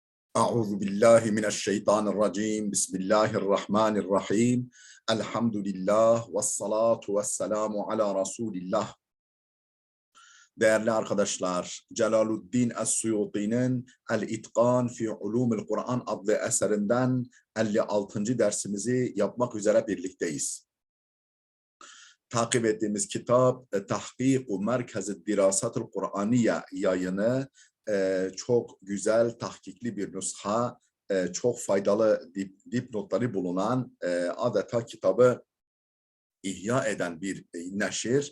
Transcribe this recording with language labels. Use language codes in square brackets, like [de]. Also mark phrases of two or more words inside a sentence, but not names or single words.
[ar] أعوذ بالله من الشيطان الرجيم بسم الله الرحمن الرحيم الحمد لله والصلاة والسلام على رسول الله. [tr] Değerli arkadaşlar, Celaluddin Es-Suyuti'nin El-İtkan fi Ulumul Kur'an adlı eserinden 56. dersimizi yapmak üzere birlikteyiz. Takip ettiğimiz kitap Tahkik-u Merkez-i Dirasatul Kur'aniye yayını, çok güzel tahkikli bir nüsha, çok faydalı dipnotları bulunan, adeta kitabı ihya eden bir neşir.